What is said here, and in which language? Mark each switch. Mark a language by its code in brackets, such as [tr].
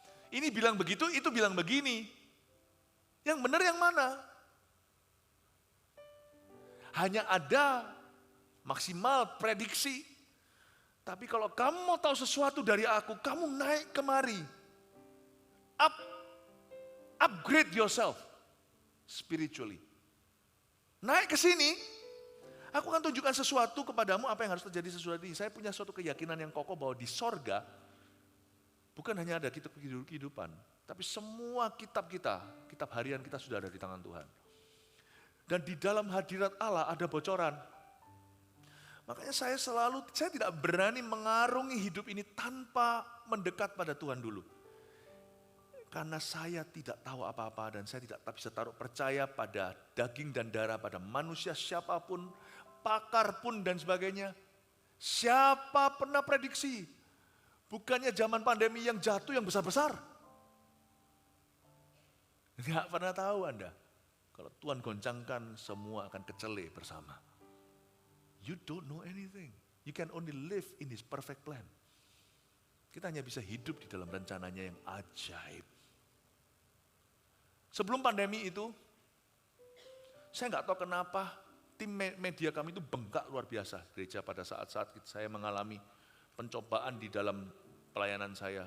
[id] Ini bilang begitu, itu bilang begini. Yang benar yang mana? Hanya ada maksimal prediksi. Tapi kalau kamu mau tahu sesuatu dari aku, kamu naik kemari. [en] Upgrade yourself spiritually. [id] Naik ke sini, aku akan tunjukkan sesuatu kepadamu apa yang harus terjadi sesuatu ini. Saya punya suatu keyakinan yang kokoh bahwa di sorga, bukan hanya ada kitab kehidupan, tapi semua kitab kita, kitab harian kita sudah ada di tangan Tuhan. Dan di dalam hadirat Allah ada bocoran. Makanya saya tidak berani mengarungi hidup ini tanpa mendekat pada Tuhan dulu. Karena saya tidak tahu apa-apa dan saya tidak bisa taruh percaya pada daging dan darah, pada manusia siapapun, pakar pun dan sebagainya. Siapa pernah prediksi? Bukannya zaman pandemi yang jatuh yang besar-besar. Enggak pernah tahu Anda. Kalau Tuhan goncangkan, semua akan kecele bersama. [en] You don't know anything. You can only live in His perfect plan. [id] Kita hanya bisa hidup di dalam rencananya yang ajaib. Sebelum pandemi itu, saya nggak tahu kenapa tim media kami itu bengkak luar biasa. Gereja pada saat-saat saya mengalami pencobaan di dalam pelayanan saya.